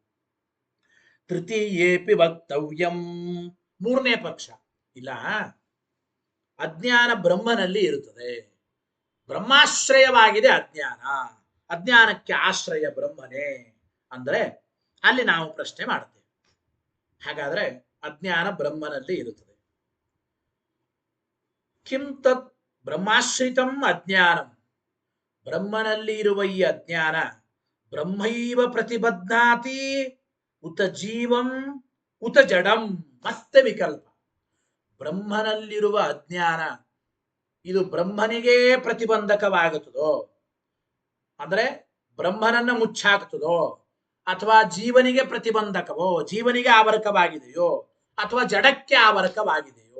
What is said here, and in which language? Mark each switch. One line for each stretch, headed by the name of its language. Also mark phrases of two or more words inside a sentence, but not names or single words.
Sanskrit: ತೃತೀಯೇಪಿ ವಕ್ತವ್ಯಂ,
Kannada: ಮೂರನೇ ಪಕ್ಷ ಇಲ್ಲ, ಅಜ್ಞಾನ ಬ್ರಹ್ಮನಲ್ಲಿ ಇರುತ್ತದೆ. ಬ್ರಹ್ಮಾಶ್ರಯವಾಗಿದೆ ಅಜ್ಞಾನ, ಅಜ್ಞಾನಕ್ಕೆ ಆಶ್ರಯ ಬ್ರಹ್ಮನೇ ಅಂದ್ರೆ ಅಲ್ಲಿ ನಾವು ಪ್ರಶ್ನೆ ಮಾಡ್ತೇವೆ. ಹಾಗಾದ್ರೆ ಅಜ್ಞಾನ ಬ್ರಹ್ಮನಲ್ಲಿ ಇರುತ್ತದೆ.
Sanskrit: ಕಿಂ ತತ್ ಬ್ರಹ್ಮಾಶ್ರಿತಂ ಅಜ್ಞಾನಂ,
Kannada: ಬ್ರಹ್ಮನಲ್ಲಿ ಇರುವ ಈ ಅಜ್ಞಾನ
Sanskrit: ಬ್ರಹ್ಮೈವ ಪ್ರತಿಬದ್ಧಾತಿ ಉತ ಜೀವಂ ಉತ ಜಡಂ.
Kannada: ಮತ್ತೆ ವಿಕಲ್ಪ. ಬ್ರಹ್ಮನಲ್ಲಿರುವ ಅಜ್ಞಾನ ಇದು ಬ್ರಹ್ಮನಿಗೆ ಪ್ರತಿಬಂಧಕವಾಗುತ್ತದೋ, ಅಂದ್ರೆ ಬ್ರಹ್ಮನನ್ನ ಮುಚ್ಚಾಕ್ತದೋ, ಅಥವಾ ಜೀವನಿಗೆ ಪ್ರತಿಬಂಧಕವೋ, ಜೀವನಿಗೆ ಆವರಕವಾಗಿದೆಯೋ, ಅಥವಾ ಜಡಕ್ಕೆ ಆವರಕವಾಗಿದೆಯೋ?